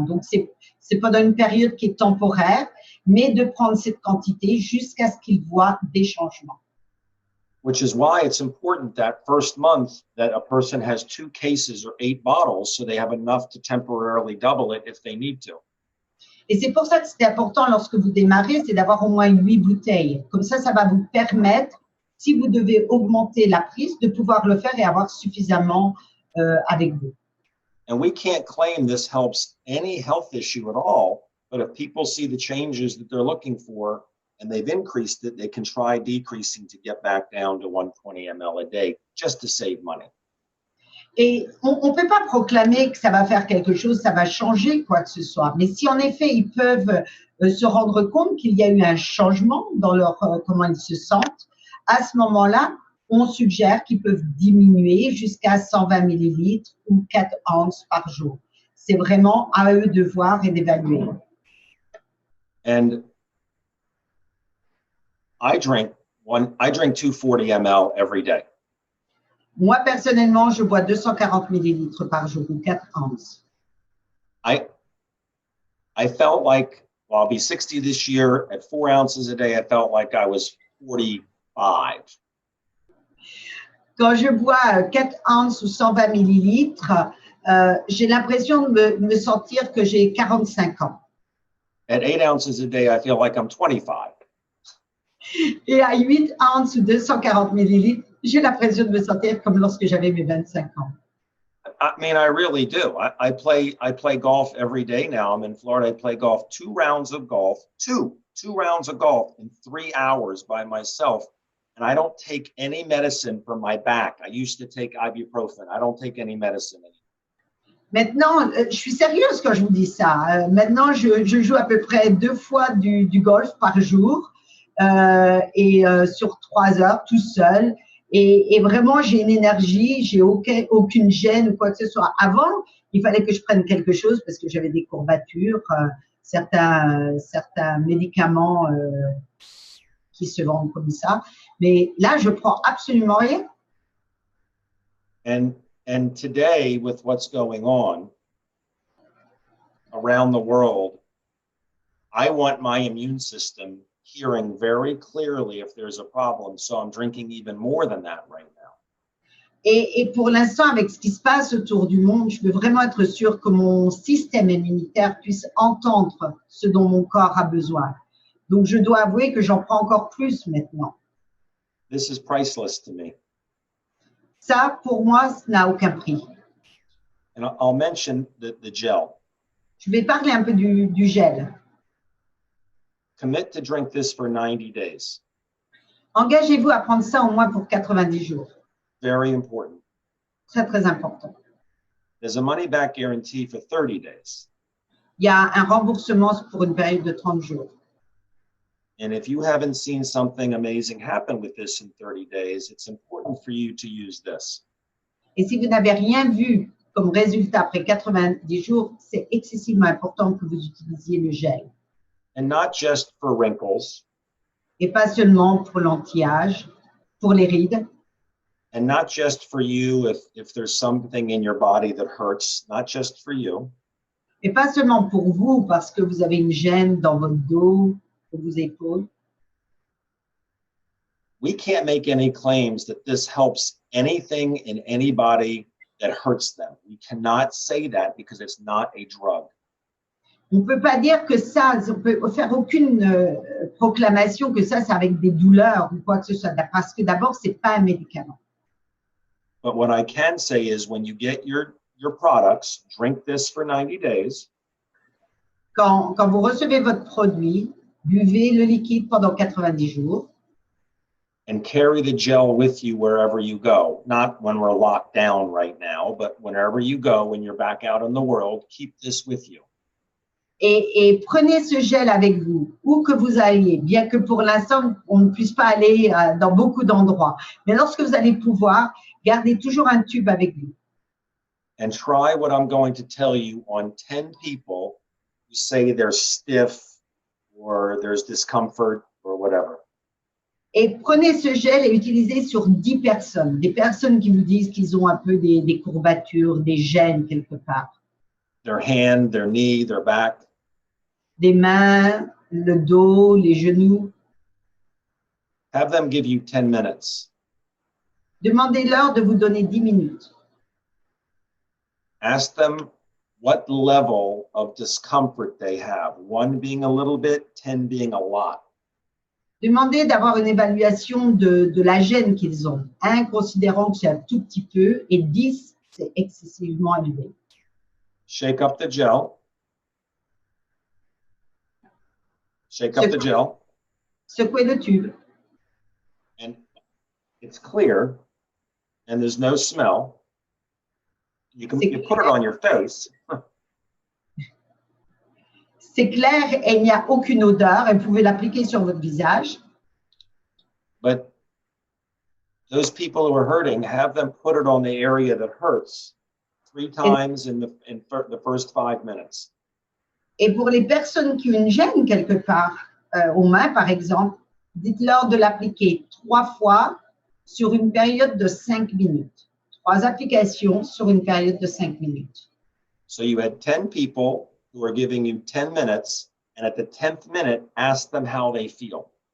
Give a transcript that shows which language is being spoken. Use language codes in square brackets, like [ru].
[fr] Donc, c'est pendant une période qui est temporaire, mais de prendre cette quantité jusqu'à ce qu'ils voient des changements. [en] Which is why it's important that first month that a person has 2 cases or 8 bottles so they have enough to temporarily double it if they need to. [fr] Et c'est pour ça que c'est important lorsque vous démarrez, c'est d'avoir au moins 8 bouteilles. Comme ça va vous permettre, si vous devez augmenter la prise, de pouvoir le faire et avoir suffisamment avec vous. [en] And we can't claim this helps any health issue at all, but if people see the changes that they're looking for and they've increased it, they can try decreasing to get back down to 120 ml a day just to save money. [fr] Et on ne peut pas proclamer que ça va faire quelque chose, ça va changer quoi que ce soit. Mais si en effet, ils peuvent se rendre compte qu'il y a eu un changement dans comment ils se sentent, à ce moment-là, on suggère qu'ils peuvent diminuer jusqu'à 120 millilitres ou 4 onces par jour. C'est vraiment à eux de voir et d'évaluer. [en] And I drink 240 ml every day. [fr] Moi, personnellement, je bois 240 millilitres par jour ou 4 onces. [en] I felt like, well, I'll be 60 this year. At 4 ounces a day, I felt like I was 45. [fr] Quand je bois 4 onces ou 120 millilitres, j'ai l'impression de me sentir que j'ai 45 ans. [en] At 8 ounces a day, I feel like I'm 25. [fr] Et à 8 onces ou 240 millilitres, j'ai l'impression de me sentir comme lorsque j'avais mes 25 ans. [en] I mean, I really do. I play golf every day now. I'm in Florida. I play golf, 2 rounds of golf, two rounds of golf in 3 hours by myself. And I don't take any medicine for my back. I used to take ibuprofen. I don't take any medicine anymore. [fr] Maintenant, je suis sérieuse quand je vous dis ça. Maintenant, je joue à peu près 2 fois du golf par jour et sur 3 heures tout seul. Et vraiment, j'ai une énergie, j'ai aucune gêne ou quoi que ce soit. Avant, il fallait que je prenne quelque chose parce que j'avais des courbatures, certains médicaments qui se vendent comme ça. Mais là, je prends absolument rien. [en] And today, with what's going on around the world, I want my immune system hearing very clearly if there's a problem. So I'm drinking even more than that right now. [fr] Et pour l'instant, avec ce qui se passe autour du monde, je veux vraiment être sûre que mon système immunitaire puisse entendre ce dont mon corps a besoin. Donc, je dois avouer que j'en prends encore plus maintenant. [en] This is priceless to me. [fr] Ça, pour moi, ça n'a aucun prix. [en] And I'll mention the gel. [fr] Je vais parler un peu du gel. [en] Commit to drink this for 90 days. [fr] Engagez-vous à prendre ça au moins pour 90 jours. [en] Very important. [fr] Très, très important. [en] There's a money back guarantee for 30 days. [fr] Il y a un remboursement pour une période de 30 jours. [en] And if you haven't seen something amazing happen with this in 30 days, it's important for you to use this. [fr] Et si vous n'avez rien vu comme résultat après 90 jours, c'est excessivement important que vous utilisiez le gel. [en] And not just for wrinkles. [fr] Et pas seulement pour l'anti-âge, pour les rides. [en] And not just for you if there's something in your body that hurts, not just for you. [fr] Et pas seulement pour vous parce que vous avez une gêne dans votre dos, ou vos épaules. [en] We can't make any claims that this helps anything in anybody that hurts them. We cannot say that because it's not a drug. [fr] On ne peut pas dire que ça, on peut faire aucune proclamation que ça, c'est avec des douleurs ou quoi que ce soit, parce que d'abord, ce n'est pas un médicament. [en] But what I can say is when you get your products, drink this for 90 days. [fr] Quand vous recevez votre produit, buvez le liquide pendant 90 jours. [en] And carry the gel with you wherever you go. Not when we're locked down right now, but whenever you go, when you're back out in the world, keep this with you. [fr] Et prenez ce gel avec vous, où que vous alliez, bien que pour l'instant, on ne puisse pas aller dans beaucoup d'endroits. Mais lorsque vous allez pouvoir, gardez toujours un tube avec vous. [en] And try what I'm going to tell you on 10 people who say they're stiff or there's discomfort or whatever. [fr] Et prenez ce gel et utilisez sur 10 personnes, des personnes qui vous disent qu'ils ont un peu des courbatures, des gênes quelque part. [en] Their hand, their knee, their back. [fr] Des mains, le dos, les genoux. [en] Have them give you 10 minutes. [fr] Demandez-leur de vous donner 10 minutes. [en] Ask them what level of discomfort they have. 1 being a little bit, 10 being a lot. [fr] Demandez d'avoir une évaluation de la gêne qu'ils ont. 1 considérant que c'est un tout petit peu et 10, c'est excessivement élevé. [en] Shake up the gel. Shake up the gel. [fr] Secouez le tube. [en] And it's clear and there's no smell. You put it on your face. [fr] C'est clair et il n'y a aucune odeur et vous pouvez l'appliquer sur votre visage. [en] But those people who are hurting, have them put it on the area that hurts 3 times in the first 5 minutes. [fr] Et pour les personnes qui ont une gêne quelque part, aux mains par exemple, dites-leur de l'appliquer 3 fois sur une période de 5 minutes. 3 applications sur une période de 5 minutes. [en] So you had 10 people who are giving you 10 minutes, and at the 10th minute, ask them how they feel.